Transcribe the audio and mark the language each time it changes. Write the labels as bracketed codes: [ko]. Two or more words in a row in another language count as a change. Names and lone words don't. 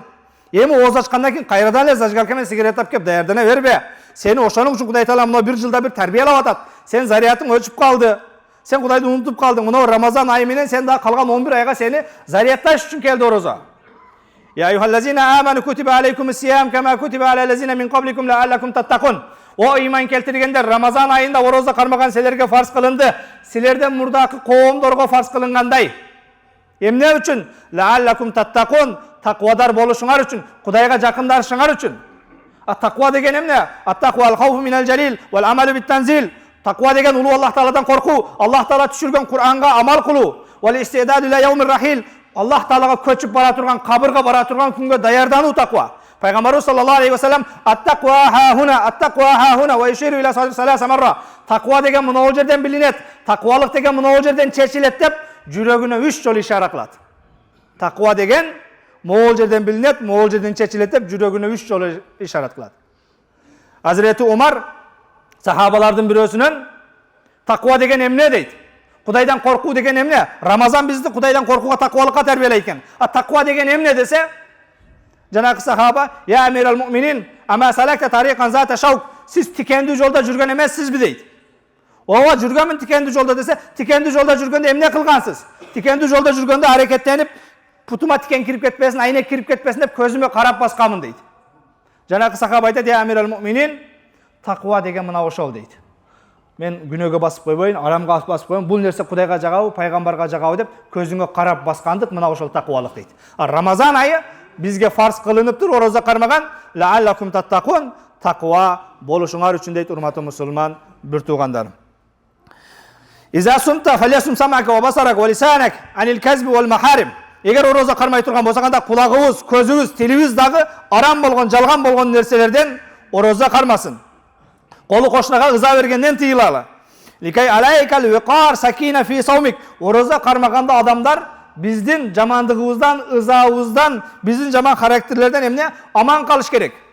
[ky] Эми ооз ачкандан кийин кайрадан эле зажигалка менен сигарет алып кеп даярдана бербе. Сени ошонун үчүн Кудай Таала мына бир жылда бир тарбиялап атат. Сен зарядың өчүп калды. Сен Кудайды унутуп калдың. Мына Рамазан айы менен сен дагы калган 11 айга сени зарядташ үчүн келди орозо. [ar] يا أيها الذين آمنوا كتب عليكم الصيام كما كتب على الذين من قبلكم لعلكم تتقون. [ky] О иман келтиргендер, Рамазан айында орозо кармаган силерге фарз кылынды. Силерден мурдакы коомдорго фарз кылынгандай. Эмне үчүн? [ar] لعلكم تتقون. [ky] Таквадар болушуңар үчүн, Кудайга жакындарышыңар үчүн. Таква деген эмне? [ar] التقوى الخوف من الجليل والعمل بالتنزيل. [ky] Таква деген улуу Аллах Тааладан коркуу, Аллах Таала түшүргөн Кур'анга амал кылуу. [ar] والاستعداد ليوم الرحيل. [ky] Аллах Таалага көчүп бара турган, кабырга бара турган күнгө даярдануу таква. [ar] Пайгамбарыбыз صلى الله عليه وسلم التقوى ها هنا ويشير إلى ثلاث مرات. [ky] Таква деген мына жерден билинет, таквалык деген мына жерден чечилет деп жүрөгүнө 3 жолу ишара кылат. Таква деген могул жерден билинет, могул жерден чечилет деп жүрөгүнө 3 жолу ишарат кылат. Азирети Умар сахабалардын бирөөсүнөн таква деген эмне дейт? Кудайдан коркуу деген эмне? Рамазан бизди Кудайдан коркууга, таквалыкка тарбиялайт экен. Таква деген эмне десе, жанагы сахаба, [ar] "يا أمير المؤمنين, أما سلكت طريقا ذا شوك." [ky] Сиз тикендүү жолдо жүргөн эмессизби дейт. Ооба, жүргөнмүн тикендүү жолдо десе, тикендүү жолдо жүргөндө эмне кылгансыз? Тикендүү жолдо жүргөндө аракеттенип, путума тикен кирип кетпесин, айнек кирип кетпесин деп көзүмө карап баскамын дейт. Жанагы сахаба айтат, [ar] "يا أمير المؤمنين, [ky] таква деген мына ошол" дейт. Мен күнөөгө басып койбойн, арамга басып койбойн, бул нерсе Кудайга жагабы, пайгамбарга жагабы деп көзүңө карап баскандык мына ошол таквалык дейт. Рамазан айы бизге фарз кылынып тур, орозо кармаган, [ar] لعلكم تتقون, [ky] таква болушуңар үчүн дейт, урматтуу мусулман бир туугандарым. [ar] إذا صمت فليصم سمعك وبصرك ولسانك عن الكذب والمحارم. [ky] Эгер орозо кармай турган болсаң, анда кулагыбыз, көзүбүз, тилибиз дагы арам болгон, жалган болгон нерселерден орозо кармасын. Колу кошунага ыза бергенден тыйылалы. [ar] ليكن عليك الوقار والسكينة في صومك. [ky] Орозо кармаганда адамдар биздин жамандыгыбыздан, ызабыздан, биздин жаман характерлерден эмне аман калыш керек.